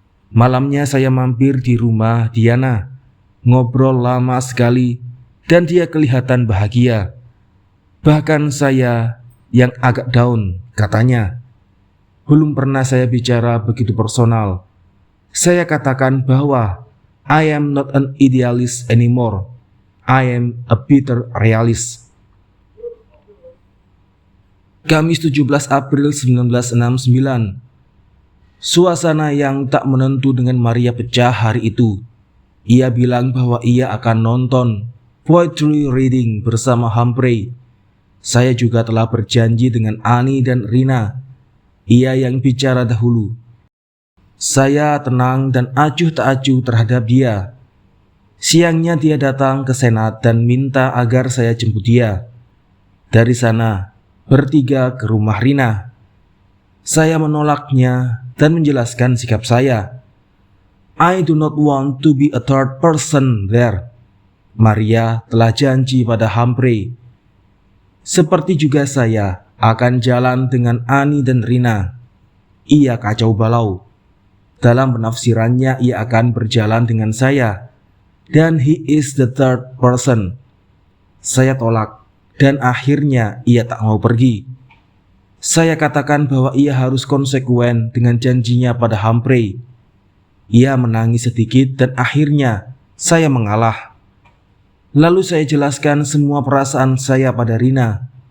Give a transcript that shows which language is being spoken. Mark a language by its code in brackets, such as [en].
[id] Malamnya saya mampir di rumah Diana, ngobrol lama sekali, dan dia kelihatan bahagia. Bahkan saya yang agak down, katanya. Belum pernah saya bicara begitu personal. Saya katakan bahwa [en] I am not an idealist anymore. I am a bitter realist. [id] Kamis 17 April 1969. Suasana yang tak menentu dengan Maria pecah hari itu. Ia bilang bahwa ia akan nonton poetry reading bersama Humphrey. Saya juga telah berjanji dengan Annie dan Rina. Ia yang bicara dahulu. Saya tenang dan acuh tak acuh terhadap dia. Siangnya dia datang ke senat dan minta agar saya jemput dia. Dari sana, bertiga ke rumah Rina. Saya menolaknya dan menjelaskan sikap saya. [en] I do not want to be a third person there. [id] Maria telah janji pada Humphrey. Seperti juga saya akan jalan dengan Annie dan Rina. Ia kacau balau. Dalam penafsirannya ia akan berjalan dengan saya. Dan [en] he is the third person. [id] Saya tolak. Dan akhirnya ia tak mau pergi. Saya katakan bahwa ia harus konsekuen dengan janjinya pada Humphrey. Ia menangis sedikit dan akhirnya saya mengalah. Lalu saya jelaskan semua perasaan saya pada Rina.